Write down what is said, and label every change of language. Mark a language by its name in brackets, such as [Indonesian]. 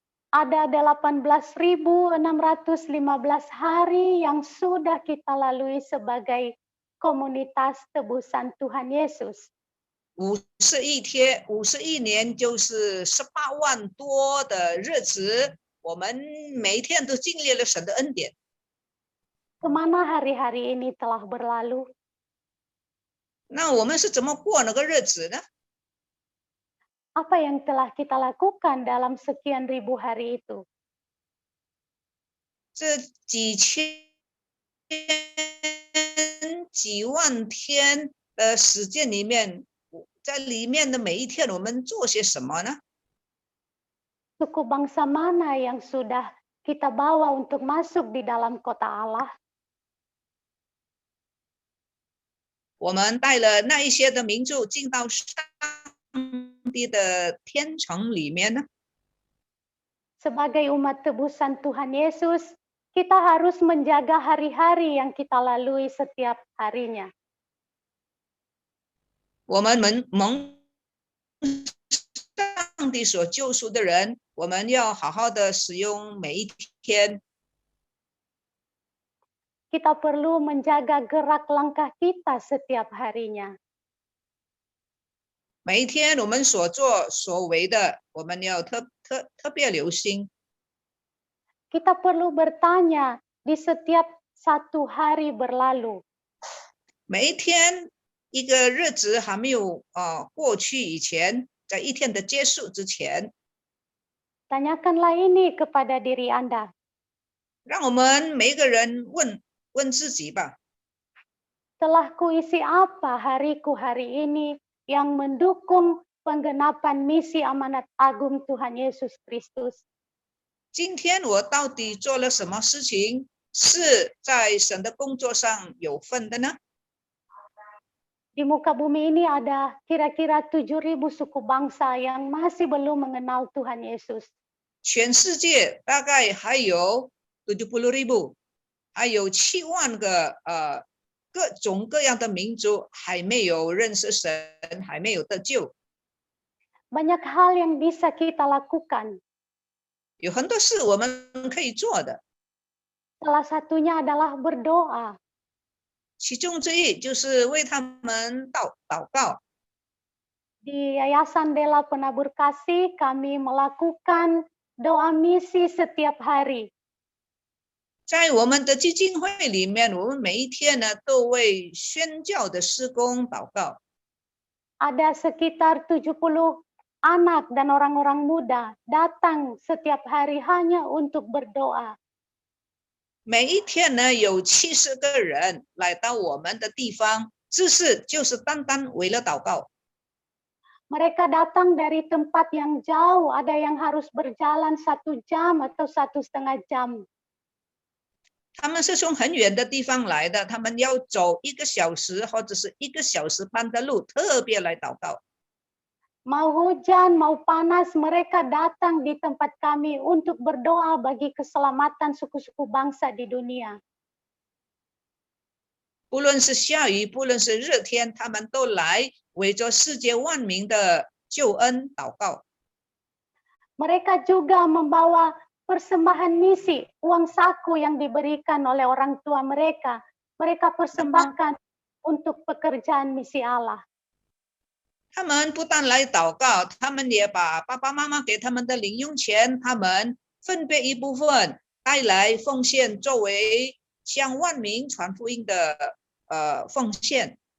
[Indonesian] Ada 18.615 hari yang sudah kita lalui sebagai komunitas tebusan Tuhan Yesus. [Chinese] 51年就是18万多的日子，我们每一天都经历了神的恩典。 [Indonesian] Kemana hari-hari ini telah berlalu? [Chinese] 那我们是怎么过那个日子呢？ [Indonesian] Apa yang telah kita lakukan dalam sekian ribu hari itu? [Chinese] 这几千几万天的时间里面，在里面的每一天，我们做些什么呢？ [Indonesian] Suku bangsa mana yang sudah kita bawa untuk masuk di dalam kota Allah? [Chinese] 我们带了那一些的民族进到上帝的天城里面呢？ [Indonesian] Sebagai umat tebusan Tuhan Yesus, kita harus menjaga hari-hari yang kita lalui setiap harinya. [Chinese] 我们蒙上帝所救赎的人，我们要好好的使用每一天。 [Indonesian] Kita perlu menjaga gerak langkah kita setiap harinya. [Chinese] 每一天我们所做所为的，我们要特别留心。 [Indonesian] Kita perlu bertanya di setiap satu hari berlalu, [Chinese] 每一天一个日子还没有过去以前，在一天的结束之前， [Indonesian] tanyakanlah ini kepada diri Anda. [Chinese] 让我们每一个人问自己吧： [Indonesian] Telah kuisi apa hariku hari ini yang mendukung penggenapan misi amanat agung Tuhan Yesus Kristus? [Chinese] 今天我到底做了什么事情，是在神的工作上有份的呢？ [Indonesian] Di muka bumi ini ada kira-kira 7.000 suku bangsa yang masih belum mengenal Tuhan Yesus. [Chinese] 全世界大概还有70,000，还有7万个各种各样的民族还没有认识神，还没有得救。 [Indonesian] Banyak hal yang bisa kita lakukan. [Chinese] 有很多事我们可以做的， [Indonesian] Salah satunya adalah berdoa. [Chinese] 其中之一就是为他们祷告。 [Indonesian] Di Yayasan Dela Penabur Kasih, kami melakukan doa misi setiap hari. [Chinese] 在我们的基金会里面，我们每一天呢都为宣教的施工祷告。 [Indonesian] Ada sekitar 70 anak dan orang-orang muda datang setiap hari hanya untuk berdoa. [Chinese] 每一天呢有70个人来到我们的地方，就是单单为了祷告。 [Indonesian] Mereka datang dari tempat yang jauh, ada yang harus berjalan 1 jam atau 1,5 jam. [Chinese] 他们是从很远的地方来的，他们要走1个小时或者是1个小时半的路，特别来祷告。 [Indonesian] Mau hujan, mau panas, mereka datang di tempat kami untuk berdoa bagi keselamatan suku-suku bangsa di dunia. [Chinese] 不论是下雨，不论是热天，他们都来为着世界万民的救恩祷告。 [Indonesian] Mereka juga membawa persembahan misi, uang saku yang diberikan oleh orang tua mereka. Mereka persembahkan untuk pekerjaan misi Allah. [Chinese] 他们不但来祷告，他们也把爸爸妈妈给他们的零用钱，他们分别一部分带来奉献，作为向万民传福音的奉献。